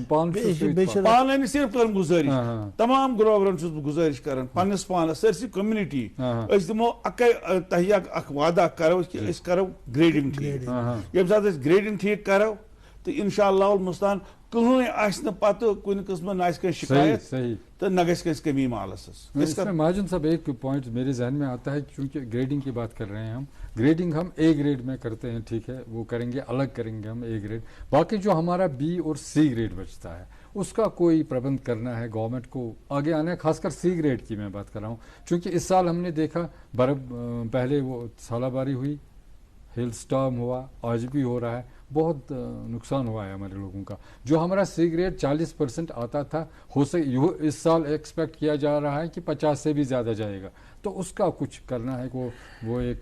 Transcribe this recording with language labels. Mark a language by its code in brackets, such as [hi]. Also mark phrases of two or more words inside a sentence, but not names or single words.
[ks] پانہٕ نہٕ صرف کٔرٕم گُزٲرِش تمام گروورن چھُس بہٕ گُزٲرِش کران پننِس پانس سٲرسٕے کوٚمنٹی أسۍ دِمو اکے تۄہہِ اکھ وعدٕ اکھ کرو کہِ أسۍ کرو گریڈنگ ٹھیٖک ییٚمہِ ساتہٕ أسۍ گریڈنگ ٹھیٖک کرو تہٕ [ar] انشاء اللہ [ks] المستان کٕہٕنۍ آسہِ نہٕ پتہٕ کُنہِ قٕسمہٕ نہ آسہِ کٲنٛسہِ شکایت تو نہ گژھِ کٲنٛسہِ کمی مالس [ur] اس میں مہاجن صاحب ایک پوائنٹ میرے ذہن میں آتا ہے چونکہ گریڈنگ کی بات کر رہے ہیں ہم گریڈنگ ہم [en] A grade [ur] میں کرتے ہیں ٹھیک ہے وہ کریں گے الگ کریں گے ہم [en] A grade [ur] باقی جو ہمارا بی اور [en] C grade [ur] بچتا ہے اس کا کوئی پربند کرنا ہے گورنمنٹ کو آگے آنا ہے خاص کر سی گریڈ کی میں بات کر رہا ہوں چونکہ اس سال ہم نے دیکھا برف پہلے وہ سالہ باری ہوئی [en] hail storm [ur] ہوا آج بھی ہو رہا ہے بہت نقصان ہوا ہے ہمارے لوگوں کا جو ہمارا [en] C grade [ur] 40% آتا تھا اس سال ایکسپیکٹ کیا جا رہا ہے کہ 50 سے بھی زیادہ جائے گا تو اس کا کچھ کرنا ہے وہ ایک